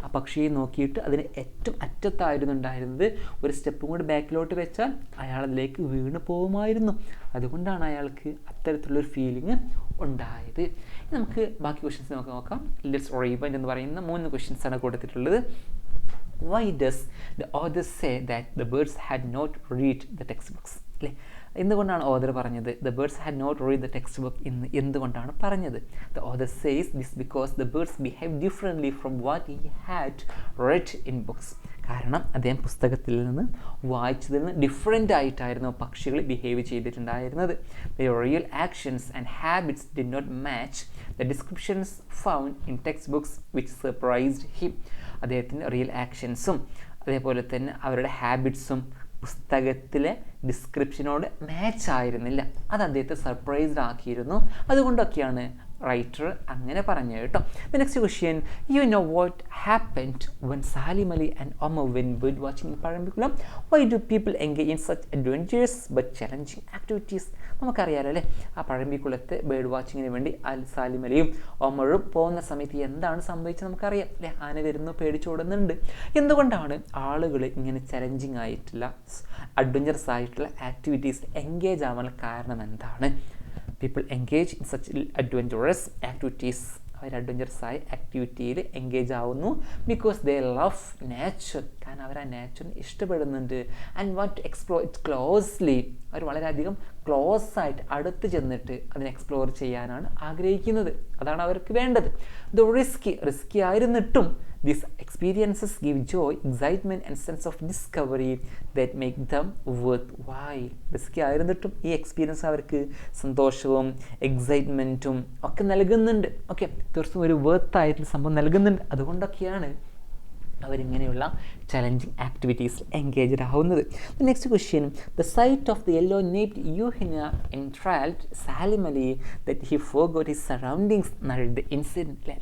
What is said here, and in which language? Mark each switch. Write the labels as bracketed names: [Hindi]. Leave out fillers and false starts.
[Malayalam] ആ പക്ഷിയെ നോക്കിയിട്ട് അതിന് ഏറ്റവും അറ്റത്തായിരുന്നു ഉണ്ടായിരുന്നത്. ഒരു സ്റ്റെപ്പും കൂടി ബാക്കിലോട്ട് വെച്ചാൽ അയാൾ അതിലേക്ക് വീണ് പോകുമായിരുന്നു. അതുകൊണ്ടാണ് അയാൾക്ക് അത്തരത്തിലുള്ളൊരു ഫീലിംഗ് ഉണ്ടായത്. നമുക്ക് ബാക്കി ക്വസ്റ്റ്യൻസ് നമുക്ക് നോക്കാം. ലെറ്റ്സ് റീവൈൻഡ് എന്ന് പറയുന്ന 3 ക്വസ്റ്റ്യൻസ് ആണ് കൊടുത്തിട്ടുള്ളത്. [English] Why does the author say that the birds had not read the textbooks? [Malayalam] അല്ലേ, എന്തുകൊണ്ടാണ് ഓഥർ പറഞ്ഞത് [English] the birds had not read the textbook [Malayalam] എന്ന് എന്തുകൊണ്ടാണ് പറഞ്ഞത്? [English] The author says this because the birds behave differently from what he had read in books. [Malayalam] കാരണം അദ്ദേഹം പുസ്തകത്തിൽ നിന്ന് വായിച്ചതിൽ നിന്ന് ഡിഫറെൻ്റ് ആയിട്ടായിരുന്നു പക്ഷികൾ ബിഹേവ് ചെയ്തിട്ടുണ്ടായിരുന്നത്. [English] Their real actions and habits did not match the descriptions found in textbooks, which surprised him. [Malayalam] അദ്ദേഹത്തിൻ്റെ real ആക്ഷൻസും അതേപോലെ തന്നെ അവരുടെ ഹാബിറ്റ്സും പുസ്തകത്തിലെ ഡിസ്ക്രിപ്ഷനോട് മാച്ച് ആയിരുന്നില്ല. അത് അദ്ദേഹത്തെ സർപ്രൈസ്ഡ് ആക്കിയിരുന്നു. അതുകൊണ്ടൊക്കെയാണ് റൈറ്റർ അങ്ങനെ പറഞ്ഞു കേട്ടോ. [English] The next question, you know what happened when Salim Ali and Omar went bird watching in Parambikulam? Why do people engage in such adventures but challenging activities? [Malayalam] നമുക്കറിയാലോ, അല്ലേ, ആ പഴമ്പിക്കുളത്ത് ബേർഡ് വാച്ചിങ്ങിന് വേണ്ടി സാലിം അലിയും ഒമറും പോകുന്ന സമയത്ത് എന്താണ് സംഭവിച്ചത് നമുക്കറിയാം, അല്ലേ. ആന വരുന്നു, പേടിച്ചോടുന്നുണ്ട്. എന്തുകൊണ്ടാണ് ആളുകൾ ഇങ്ങനെ ചലഞ്ചിങ് ആയിട്ടുള്ള അഡ്വഞ്ചറസ് ആയിട്ടുള്ള ആക്ടിവിറ്റീസ് എൻഗേജ് ആവാൻ കാരണം എന്താണ്? [English] People engage in such adventurous activities. [Malayalam] Our adventurous ആയ ആക്ടിവിറ്റിയിൽ എൻഗേജ് ആവുന്നു [English] Because they love nature. [Malayalam] കാരണം അവർ ആ നേച്ചറിനെ ഇഷ്ടപ്പെടുന്നുണ്ട്. [English] And want to explore it closely. [Malayalam] അവർ വളരെയധികം ക്ലോസ് ആയിട്ട് അടുത്ത് ചെന്നിട്ട് അതിനെ എക്സ്പ്ലോർ ചെയ്യാനാണ് ആഗ്രഹിക്കുന്നത്. അതാണ് അവർക്ക് വേണ്ടത്. [English] the [Malayalam] risky ആയിരുന്നിട്ടും [English] these experiences give joy, excitement and sense of discovery that make them worthwhile. [Malayalam] Risky ആയിരുന്നിട്ടും ഈ എക്സ്പീരിയൻസ് അവർക്ക് സന്തോഷവും എക്സൈറ്റ്മെൻറ്റും ഒക്കെ നൽകുന്നുണ്ട്. ഓക്കെ, തീർച്ചയായും ഒരു വർത്തായിട്ടുള്ള സംഭവം നൽകുന്നുണ്ട്. അതുകൊണ്ടൊക്കെയാണ് അവരിങ്ങനെയുള്ള ചലഞ്ചിങ് ആക്ടിവിറ്റീസിൽ എൻഗേജ്ഡ് ആവുന്നത്. [English] The next question, the sight of the yellow naped yuhina enthralled Salim Ali that he forgot his surroundings എന്നാണ് the incident.